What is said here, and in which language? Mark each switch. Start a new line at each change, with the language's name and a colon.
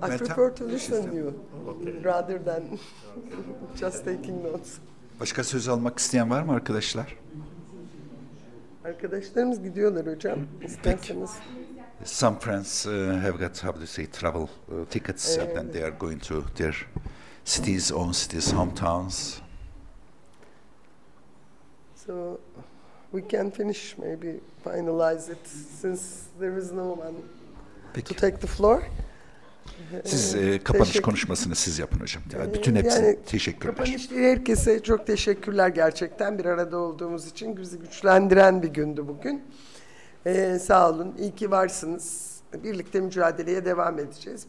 English: I prefer to listen to you rather than just taking notes.
Turkish: Başka söz almak isteyen var mı arkadaşlar? Arkadaşlarımız gidiyorlar hocam. İsterseniz.
English: Some friends have got, how to say, travel tickets, and then they are going to their cities, own cities, hometowns. So we can finish, maybe finalize it, since there is no one to take the floor.
Turkish: Siz kapanış konuşmasını siz yapın hocam. Bütün hepsine yani, teşekkürler. Kapanış değil, herkese çok teşekkürler gerçekten. Bir arada olduğumuz için bizi güçlendiren bir gündü bugün. Sağ olun, iyi ki varsınız. Birlikte mücadeleye devam edeceğiz.